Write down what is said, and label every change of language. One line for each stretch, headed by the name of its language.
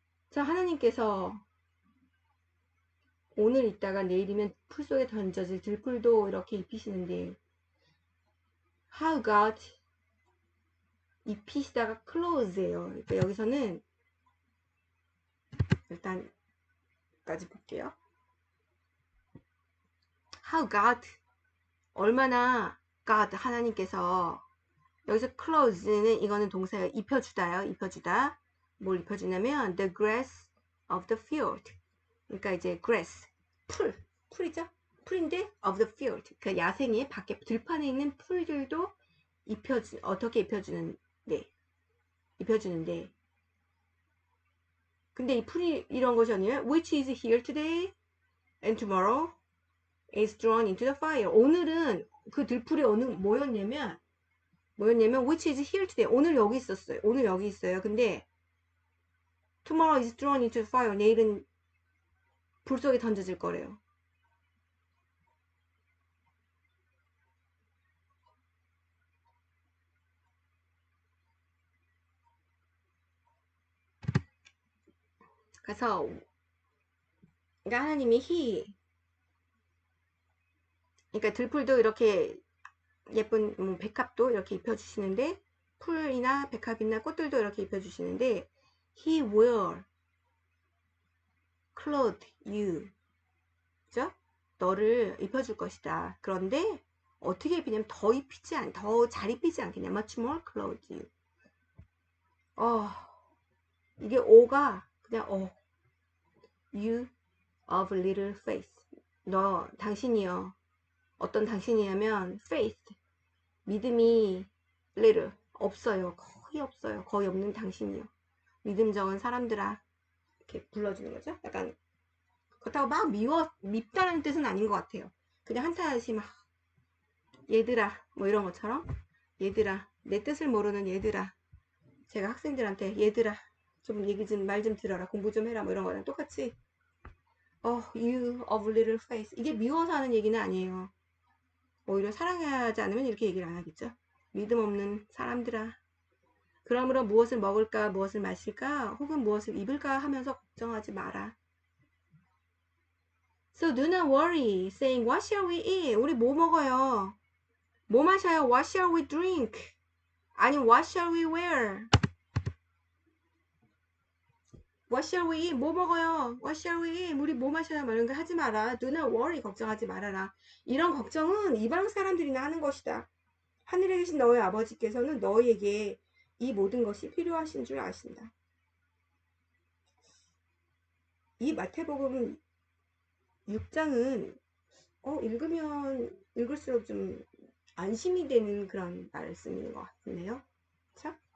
Korean: 자, 하나님께서 오늘 있다가 내일이면 풀 속에 던져질 들풀도 이렇게 입히시는데,
English: how God
Korean: 입히시다가 close예요. 그러니까 여기서는 일단 까지 볼게요.
English: how God,
Korean: 얼마나 God, 하나님께서, 여기서 close는 이거는 동사예요. 입혀주다. 뭘 입혀주냐면
English: the grass of the field.
Korean: 그러니까 이제 grass, 풀이죠. 풀인데
English: of the field.
Korean: 그 야생의 밖에 들판에 있는 풀들도 어떻게 입혀주는데. 근데 이 풀이 이런 것이 아니에요.
English: Which is here today and tomorrow is thrown into the fire.
Korean: 오늘은 그 들풀이 뭐였냐면
English: which is here today.
Korean: 오늘 여기 있어요. 근데
English: tomorrow is thrown into the fire.
Korean: 내일은 불 속에 던져질 거래요. 그래서 그러니까 하나님이 그러니까 들풀도 이렇게 예쁜 백합도 이렇게 입혀주시는데, 풀이나 백합이나 꽃들도 이렇게 입혀주시는데,
English: He will clothe you.
Korean: 그죠? 너를 입혀줄 것이다. 그런데 어떻게 입히냐면 더 잘 입히지 않겠냐.
English: Much more clothe you.
Korean: 이게 오가 그냥
English: you of little faith.
Korean: 당신이요. 어떤 당신이냐면 faith, 믿음이 little, 없어요. 거의 없는 당신이요. 믿음 적은 사람들아. 이렇게 불러주는 거죠. 약간 그렇다고 막 밉다는 뜻은 아닌 것 같아요. 그냥 한타하시 막 얘들아 뭐 이런 것처럼, 얘들아, 내 뜻을 모르는 얘들아. 제가 학생들한테 얘들아 좀 말 좀 들어라, 공부 좀 해라 뭐 이런 거랑 똑같이
English: you of little faith.
Korean: 이게 미워서 하는 얘기는 아니에요. 오히려 사랑하지 않으면 이렇게 얘기를 안 하겠죠. 믿음 없는 사람들아, 그러므로 무엇을 먹을까, 무엇을 마실까, 혹은 무엇을 입을까 하면서 걱정하지 마라.
English: So do not worry, saying what shall we eat?
Korean: 우리 뭐 먹어요? 뭐 마셔요?
English: What shall we drink?
Korean: 아니
English: what shall we wear? What shall we eat?
Korean: 뭐 먹어요?
English: What shall we eat?
Korean: 우리 뭐 마셔요? 뭐 이런 거 하지 마라.
English: Do not worry.
Korean: 걱정하지 말아라. 이런 걱정은 이방 사람들이나 하는 것이다. 하늘에 계신 너의 아버지께서는 너희에게 이 모든 것이 필요하신 줄 아신다. 이 마태복음 6장은 읽으면 읽을수록 좀 안심이 되는 그런 말씀인 것 같네요. 그쵸?